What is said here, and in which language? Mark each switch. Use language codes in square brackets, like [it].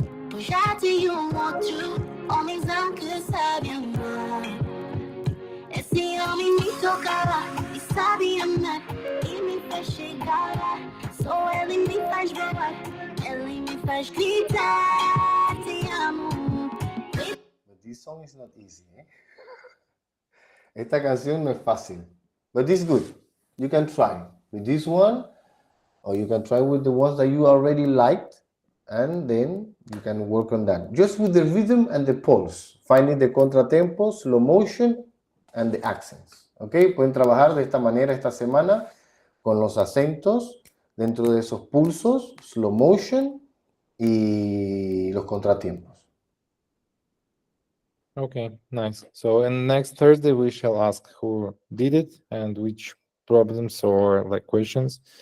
[pt] Pois já tinha outro homenzão que sabe amar. Esse homem me tocava e sabe amar, e me faz chegar lá. Só ele me faz voar, ele me faz gritar, te amo. [en] But this song is not easy, eh? [es] Esta canción no es fácil, [en] but it's good. You can try with this one, or you can try with the ones that you already liked, and then you can work on that. Just with the rhythm and the pulse, finding the contratempo, slow motion, and the accents. ¿Ok? [es] Pueden trabajar de esta manera esta semana con los acentos dentro de esos pulsos, slow motion y los contratiempos. [en] Okay, nice. So, and next Thursday we shall ask who did it and which problems or like questions.